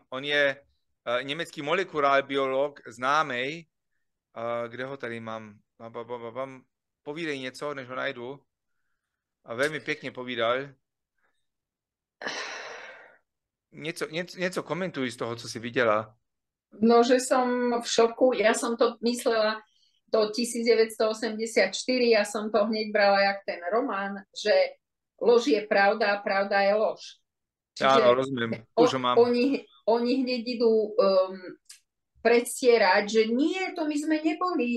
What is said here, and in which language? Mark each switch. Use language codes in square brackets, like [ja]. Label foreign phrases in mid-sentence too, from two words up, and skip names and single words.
[cs] On je německý molekulární biolog, známý. Kde ho tady mám? Povídej něco, než ho najdu. A velmi pěkně povídal. Něco komentuj z toho, co si viděla. No, [sk] že som v šoku. Ja som to myslela do 1984, ja som to hneď brala jak ten román, že lož je pravda a pravda je lož. Čiže áno, rozumiem. Už ho mám. Oni hneď idú predstierať, že nie, to my sme neboli.